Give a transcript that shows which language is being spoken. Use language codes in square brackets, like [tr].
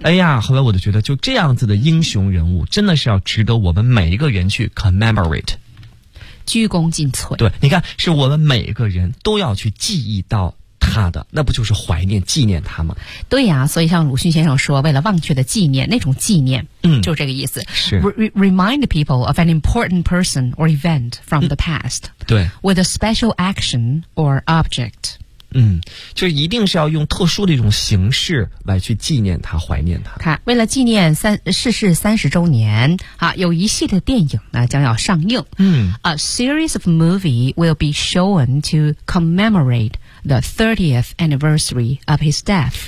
[zh] 哎呀，后来我就觉得就这样子的英雄人物真的是要值得我们每一个人去 commemorate，鞠躬尽瘁。对，你看是我们每一个人都要去记忆到他他的，那不就是怀念纪念他吗？对呀、啊、所以像鲁迅先生说，为了忘却的纪念，那种纪念，嗯，就是这个意思，是 [en] remind people of an important person or event from the past、 [zh] 嗯、对 [en] with a special action or object。 [zh] 嗯，就是一定是要用特殊的一种形式来去纪念他，怀念他。看，为了纪念逝世三十周年啊，有一系列电影呢将要上映。嗯 [en] ，A series of movie will be shown to commemorate the 30th anniversary of his death。